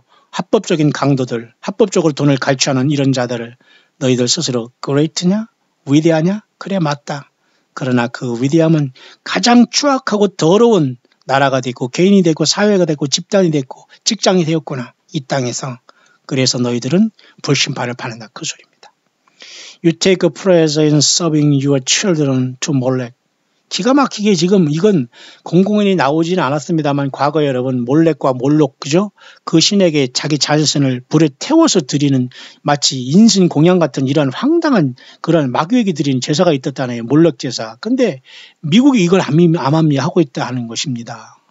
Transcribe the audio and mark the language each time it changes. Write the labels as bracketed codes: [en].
[ko] 합법적인 강도들, 합법적으로 돈을 갈취하는 이런 자들을 너희들 스스로 그레이트냐? 위대하냐? 그래 맞다. 그러나 그 위대함은 가장 추악하고 더러운 나라가 되고 개인이 되고 사회가 되고 집단이 되고 직장이 되었구나. 이 땅에서. 그래서 너희들은 불심판을 받는다. 그 소리입니다. [en] You take a pleasure in serving your children to Molech. [ko] 기가 막히게 지금 이건 공공연히 나오지는 않았습니다만 과거에 여러분 몰렉과 몰록 그죠? 그 신에게 자기 자신을 불에 태워서 드리는 마치 인신 공양 같은 이런 황당한 그런 마귀에게 드리는 제사가 있었다네요. 몰렉 제사. 근데 미국이 이걸 암암리하고 있다 하는 것입니다.